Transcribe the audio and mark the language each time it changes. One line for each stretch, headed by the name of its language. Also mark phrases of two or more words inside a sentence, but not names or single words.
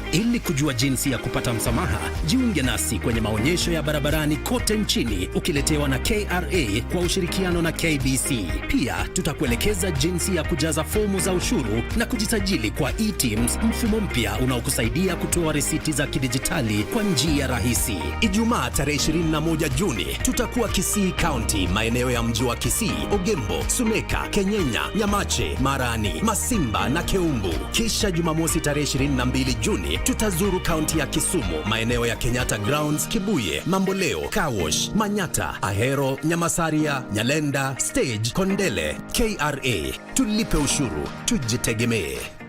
Swahili: Ili kujua jinsi ya kupata msamaha, jiunge nasi kwenye maonyesho ya barabarani kote nchini ukiletewa na KRA kwa ushirikiano na KBC. Pia tutakuelekeza jinsi ya kujaza fomu za ushuru na kujisajili kwa eTims, mfumo mpya unaokusaidia kutoa risiti za kidijitali kwa njia rahisi. Ijumaa tarehe 21 Juni tutakuwa Kisii County, maeneo ya mji wa Kisii, Ogembo, Suneka, Kenyenya, Nyamache, Marani, Masimba na Keumbu. Kisha Jumamosi tarehe 22 Juni tutazuru kaunti ya Kisumu, maeneo ya Kenyatta Grounds, Kibuye, Mamboleo, Kawosh, Manyata, Ahero, Nyamasaria, Nyalenda, Stage, Kondele. KRA, tulipe ushuru, tujitegemee.